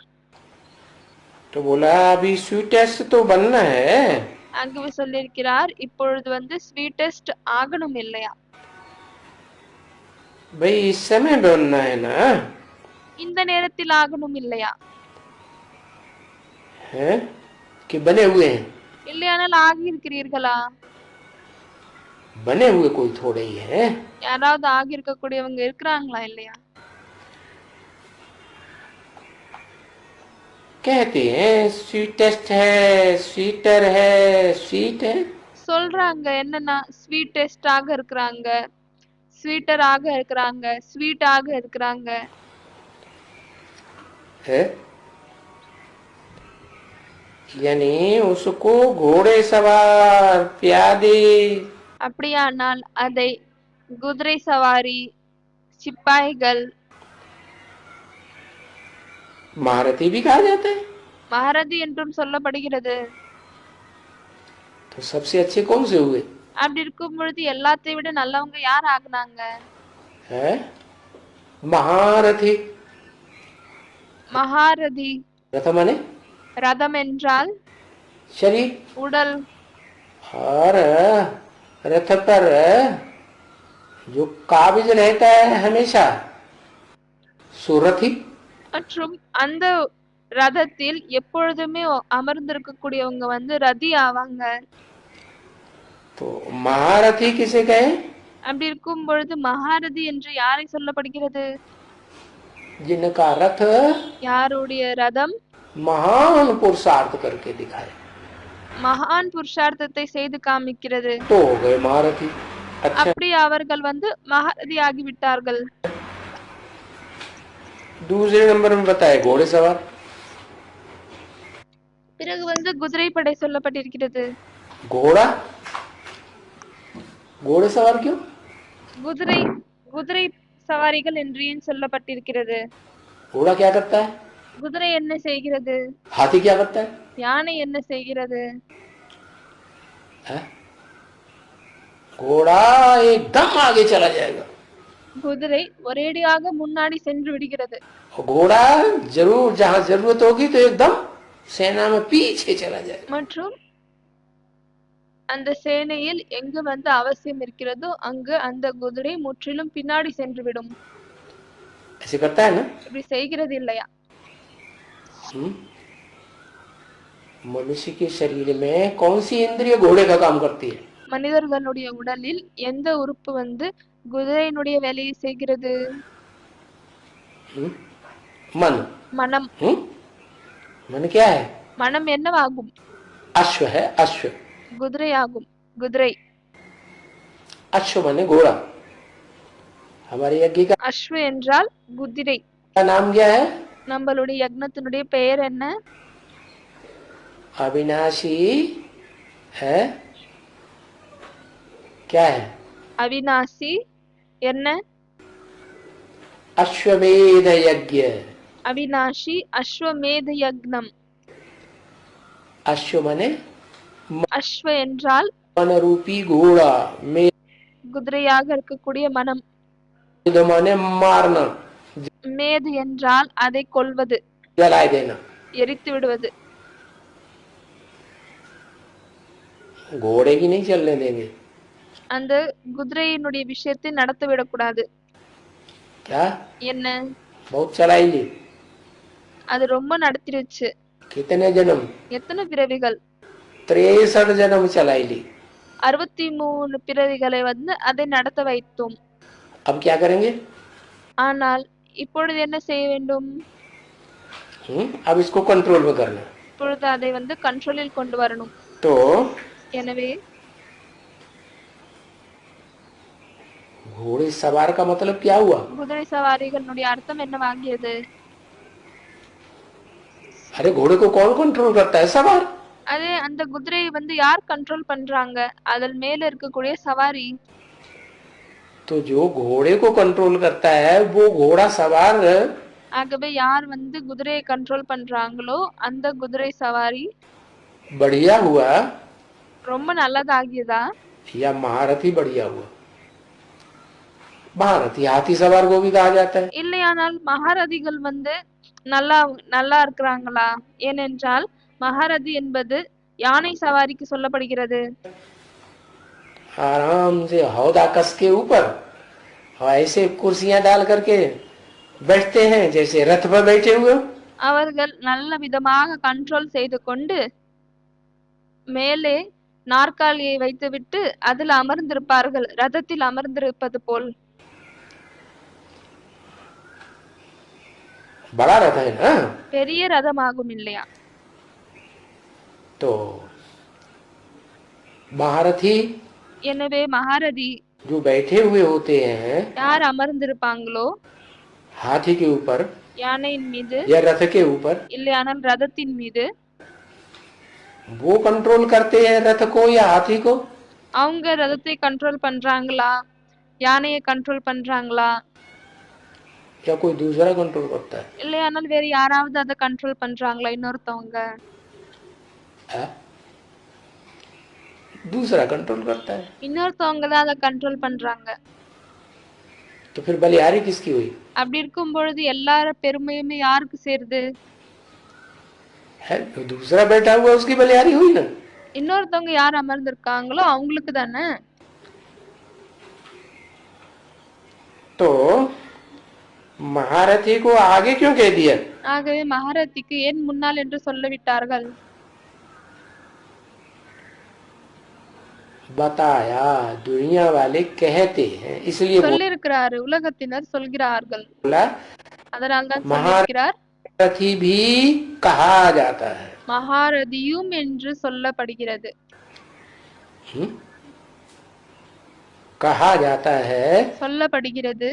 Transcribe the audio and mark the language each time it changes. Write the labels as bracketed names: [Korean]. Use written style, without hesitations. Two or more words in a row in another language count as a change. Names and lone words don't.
[Hindi] तो बोला अभी स्वीटेस्ट तो बनना है, [Tamil] அங்கு சொல்லியிருக்கிறார், இப்பொழுது வந்து ஸ்வீட்டெஸ்ட் ஆகணும் இல்லையா? [Hindi] भाई इस समय बनना है ना, [Tamil] இந்த நேரத்தில் ஆகணும் இல்லையா? [Hindi] है कि बने हुए हैं, [Tamil] இல்லையானால் ஆகி இருக்கிறீர்களா? [Hindi] बने हुए कोई थोड़े ही है। [Tamil] யாராவது ஆகி இருக்கக்கூடியவங்க இருக்கிறாங்களா இல்லையா? [Hindi] कहते हैं स्वीटेस्ट है, स्वीटर है, स्वीट है, [Tamil] சொல்றாங்க என்னன்னா ஸ்வீட்டெஸ்டாக இருக்கிறாங்க, ஸ்வீட்டராக இருக்கிறாங்க, ஸ்வீட்டாக இருக்கிறாங்க. [Hindi] है यानी उसको घोड़े सवार प्यादे, [Tamil] அப்படியானால் அதை குதிரை சவாரி, சிப்பாய்கள், [Hindi] महारथी भी कहा जाता है। [Tamil] மகாரதி என்றும் சொல்லப்படுகிறது. [Hindi] तो सबसे अच्छे कौन से हुए [Tamil] அப்படி இருக்கும் பொழுது எல்லாத்தை விட நல்லவங்க யார் ஆகுனாங்க? [Hindi] है? महारथी, [Tamil] மகாரதி, [Hindi] रथ माने [Tamil] ரதம் என்றால் [Hindi] शरीर, [Tamil] உடல், [Hindi] और रथ पर जो काबिज रहता है हमेशा सुरथी, [Tamil] மற்றும் அந்த ரதத்தில் எப்பொழுதுமே அமர்ந்திருக்கக்கூடியவங்க வந்து ரதி ஆவாங்க. [Hindi] तो महारथी किसे कहे? [Tamil] அப்படி இருக்கும் பொழுது மகாரதி என்று யாரை சொல்லப்படுகிறது? [Hindi] जिनका रथ [Tamil] யாருடைய ரதம் [Hindi] महान पुरुषार्थ करके दिखाए, [Tamil] மகான் புருஷார்த்தத்தை செய்து காமிக்கிறது. [Hindi] तो हो गए महारथी। अच्छा [Tamil] அப்படி அவர்கள் வந்து மகாரதி ஆகிவிட்டார்கள். [Hindi] दूसरे नंबर में बताए घोड़े सवार, [Tamil] பிறகு வந்து குதிரைப்படை சொல்லப்பட்டிருக்கிறது. [Hindi] घोड़ा, घोड़े सवार क्यों? [Tamil] குதிரை குதிரை சவாரிகள் என்று ஏன் சொல்லப்பட்டிருக்கிறது? [Hindi] घोड़ा क्या करता है, [Tamil] குதிரை என்ன செய்கிறது? [Hindi] हाथी क्या करता है? [Tamil] யானை என்ன செய்கிறது? [Hindi] है? घोड़ा एकदम आगे चला जाएगा, [Tamil] குதிரை ஒரேடியாக முன்னாடி சென்று விடுகிறது. [Hindi] घोड़ा जरूर जहाँ जरूरत होगी तो एकदम सेना में पीछे चला जाएगा। [Tamil] மற்றும் அந்த சேனையில் எங்கு வந்து அவசியம் இருக்கிறதோ அங்கு அந்த குதிரை முற்றிலும் பின்னாடி சென்று விடும். [Hindi] ऐसे करता है ना? [Tamil] இப்படி செய்கிறது இல்லையா? [Hindi] मनुष्य के शरीर में कौन सी इंद्रिय घोड़े का काम करती है? [Tamil] மனிதர்களுடைய உடலில் எந்த உறுப்பு வந்து குதிரையினுடைய வேலையை செய்கிறது? [Hindi] मन। [Tamil] மனம். [Hindi] मन क्या है? [Tamil] மனம் என்னவாகும்? [Hindi] अश्व है, अश्व। [Tamil] குதிரை ஆகும். குதிரை. [Hindi] अश्व माने घोड़ा। हमारे यज्ञ का [Tamil] அஸ்வ என்றால் குதிரை. [Hindi] नाम क्या है? [Tamil] நம்மளுடைய யக்னத்தினுடைய பெயர் என்ன? [Hindi] अविनाशी है, क्या है? [Tamil] அவிநாசி என்ன? [Hindi] अश्वमेध यज्ञ। [Tamil] அவிநாஷி அஸ்வமேத யக்னம். [Hindi] अश्व माने [Tamil] அஸ்வ என்றால் [Hindi] मन रूपी घोड़ा, मेध [Tamil] குதிரையாக இருக்கக்கூடிய மனம். [Hindi] माने मारना, [Tamil] மேது என்றால் அதை கொல்வது, [Hindi] जलाए देना। [Tamil] எரித்து விடுவது. [Hindi] घोड़े की नहीं चलने देंगे। [Tamil] அந்த குதிரையினுடைய விஷயத்தை நடத்த விடக்கூடாது. [Hindi] क्या? [Tamil] என்ன? [Hindi] बहुत चलाएंगे। [Tamil] அது ரொம்ப நடத்திருச்சு. [Hindi] कितने जन्म? [Tamil] எத்தனை பிறவிகள்? [Hindi] 63 जन्म चलाएंगे। [Tamil] 63 பிறவிகளை அதை நடத்த வைத்தோம். [Hindi] अब क्या करेंगे? [Tamil] ஆனால் இப்பொழுது என்ன செய்ய வேண்டும்? [Hindi] अब इसको कंट्रोल में करना। [Tamil] இப்பொழுது அதை கண்ட்ரோலில் கொண்டு வரணும். [Hindi] तो [Tamil] எனவே [Hindi] घोड़े सवार का मतलब क्या हुआ? [Tamil] குதிரை சவாரிகளுடைய அர்த்தம் என்னவாகியது? [Hindi] अरे घोड़े को कौन कंट्रोल करता है? सवार। [Tamil] அதே அந்த குதிரையை யார் கண்ட்ரோல் பண்றாங்க? அதில் மேல இருக்கக்கூடிய சவாரி. [Hindi] तो जो घोड़े को कंट्रोल करता है वो घोड़ा सवार [Tamil] ஆகவே யார் குதிரையை கண்ட்ரோல் பண்றாங்களோ அந்த குதிரை சவாரி [Hindi] बढ़िया हुआ [Tamil] ரொம்ப நல்லதாகியதா [Hindi] या महारथी बढ़िया हुआ? महारथी हाथी सवार को भी कहा जाता है। [Tamil] இல்லையானால் மகாரதிகள் நல்லா நல்லா இருக்கிறாங்களா? ஏனென்றால் மகாரதி என்பது யானை சவாரிக்கு சொல்லப்படுகிறது. [Hindi] आराम से हौदा कस के ऊपर ऐसे कुर्सियां डाल करके बैठते हैं जैसे रथ पर बैठे हुए। [Tamil] அவர்கள் நல்ல விதமாக கண்ட்ரோல் செய்து கொண்டு மேலே நாற்காலியை வைத்துவிட்டு அதில் அமர்ந்திருப்பார்கள், ரதத்தில் அமர்ந்திருப்பது போல். [Hindi] बड़ा रथ है ना? [Tamil] பெரிய ரதமாகும் இல்லையா? [Hindi] तो महारथी [Tamil] எனவே மகாரதி [Hindi] जो बैठे हुए होते हैं [Tamil] யார் அமர்ந்திருப்பாங்களோ [Hindi] हाथी के ऊपर [Tamil] யானையின் மீது [Hindi] या रथ के ऊपर, [Tamil] இல்லையானால் ரதத்தின் மீது, [Hindi] वो कंट्रोल करते हैं रथ को या हाथी को? [Tamil] அவங்க ரதத்தை கண்ட்ரோல் பண்றாங்களா, யானையை கண்ட்ரோல் பண்றாங்களா, [Hindi] या कोई दूसरा कंट्रोल करता है? [Tamil] இல்லையானால் வேற யாராவது அதை கண்ட்ரோல் பண்றாங்களா? இன்னொருத்தவங்க [Hindi] है? दूसरा कंट्रोल करता है। [Tamil] இன்னொருத்தவங்க தான் அதை கண்ட்ரோல் பண்றாங்க. [Hindi] तो फिर बलिहारी किसकी हुई? [Tamil] அப்படி இருக்கும் பொழுது எல்லார பெருமையுமே யாருக்கு சேருது? [Hindi] है जो दूसरा बैठा हुआ उसकी बलिहारी हुई ना। [Tamil] இன்னொருத்தவங்க யார் அமர்ந்திருக்காங்களோ அவங்களுக்கு தானே. [Hindi] तो महारथी को आगे क्यों कह दिया? [Tamil] ஆகவே மகாரதிக்கு ஏன் முன்னால் என்று சொல்லிவிட்டார்கள்? [Hindi] बताया दुनिया वाले कहते हैं इसलिए [Tamil] சொல்லிருக்கிறாரு, உலகத்தினர் சொல்கிறார்கள், [Hindi] बोला [Tamil] அதனால் தான் சொல்லிருக்கிறார். [Hindi] महारथी भी कहा जाता है। [Tamil] மகாரதியும் என்று சொல்லப்படுகிறது. [Hindi] कहा जाता है [Tamil] சொல்லப்படுகிறது.